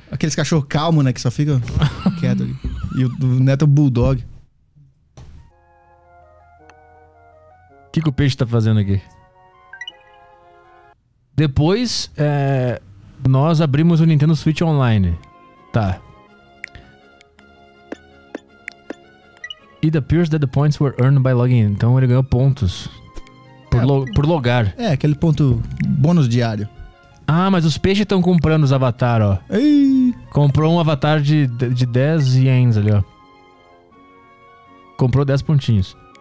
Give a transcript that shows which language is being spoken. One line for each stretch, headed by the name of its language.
Portuguese: Aqueles cachorros calmos, né, que só ficam quietos. E o Neto é o bulldog. O que o peixe tá fazendo aqui? Depois, nós abrimos o Nintendo Switch Online. Tá.
English: It appears that the points were earned by logging in.
Portuguese: Então ele ganhou pontos. Por logar. É, aquele ponto bônus diário. Ah, mas os peixes estão comprando os avatar, ó. Ei. Comprou um avatar de 10 ienes ali, ó. Comprou 10 pontinhos.